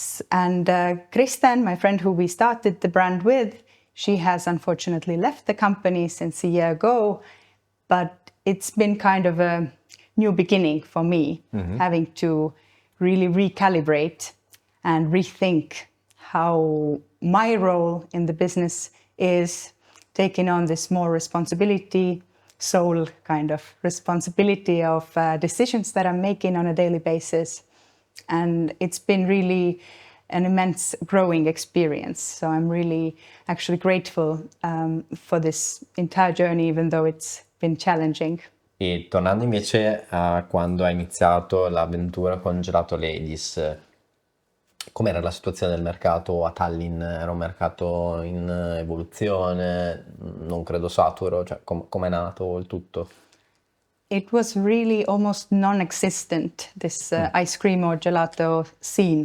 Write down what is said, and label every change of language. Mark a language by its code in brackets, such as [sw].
[en] And Kristen, my friend who we started the brand with, she has unfortunately left the company since a year ago, but it's been kind of a new beginning for me, having to really recalibrate and rethink how my role in the business is, taking on this more responsibility, sole kind of responsibility of decisions that I'm making on a daily basis. And it's been really an immense growing experience. So I'm really actually grateful for this entire journey, even though it's been challenging. [it] E tornando invece a quando hai iniziato l'avventura con Gelato Ladies, com'era la situazione del mercato a Tallinn? Era un mercato in evoluzione, non credo saturo, cioè com'è nato il tutto? [en] It was really almost non-existent, this ice cream or gelato scene